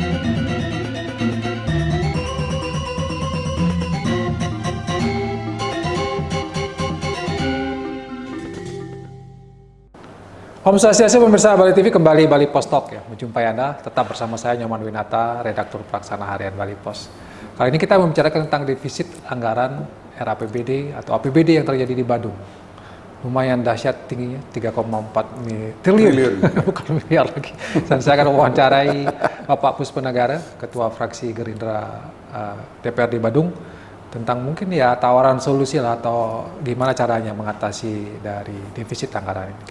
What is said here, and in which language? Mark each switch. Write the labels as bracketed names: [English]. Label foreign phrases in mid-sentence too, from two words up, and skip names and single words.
[Indonesian] Om Swastiastu, pemirsa Bali TV, kembali Bali Pos Talk ya. Menjumpai Anda, tetap bersama saya Nyoman Winata, redaktur pelaksana harian Bali Pos. Kali ini kita membicarakan tentang defisit anggaran RAPBD atau APBD yang terjadi di Badung. Lumayan dahsyat tingginya, 3,4 triliun. Bukan miliar lagi. Dan saya akan mewawancarai Bapak Puspenegara, Ketua Fraksi Gerindra DPRD Badung, tentang mungkin ya tawaran solusi lah atau gimana caranya mengatasi dari defisit anggaran ini.